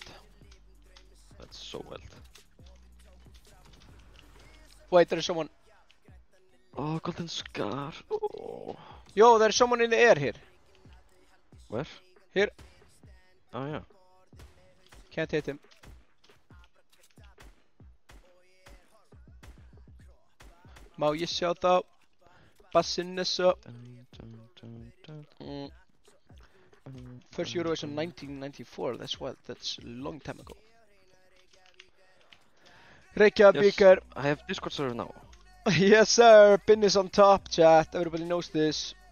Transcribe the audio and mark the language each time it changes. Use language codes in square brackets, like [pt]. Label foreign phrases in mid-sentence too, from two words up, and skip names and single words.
[en] That's so wild. Wait, there's someone. Oh, golden scar. Oh. Yo, there's someone in the air here. Where? Here. Oh yeah. Can't hit him. [is] Má ég sjá þá? Bassinn er svo. [en] First Eurovision 1994, that's wild, that's a long time ago. Reykjavík. Yes, I have Discord server now. Yes sir, pin is on top, chat, everybody knows this.